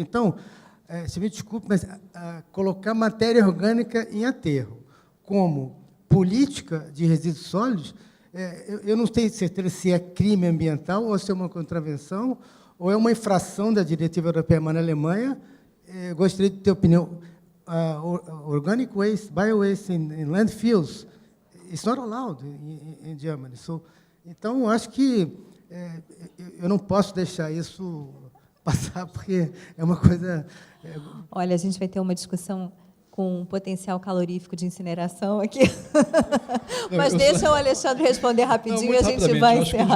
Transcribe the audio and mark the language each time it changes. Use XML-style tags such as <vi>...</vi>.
<pt>Então, se me desculpe, mas colocar matéria orgânica em aterro como política de resíduos sólidos, eu não tenho certeza se é crime ambiental ou se é uma contravenção ou é uma infração da diretiva europeia, mas na Alemanha, gostaria de ter opinião.</pt> <en>Organic waste, bio-waste in landfills, it's not allowed in Germany.</en> <pt>So, então, acho que eu não posso deixar isso passar, porque é uma coisa... Olha, a gente vai ter uma discussão com um potencial calorífico de incineração aqui. Mas deixa o Alexandre responder rapidinho e a gente vai encerrar.</pt>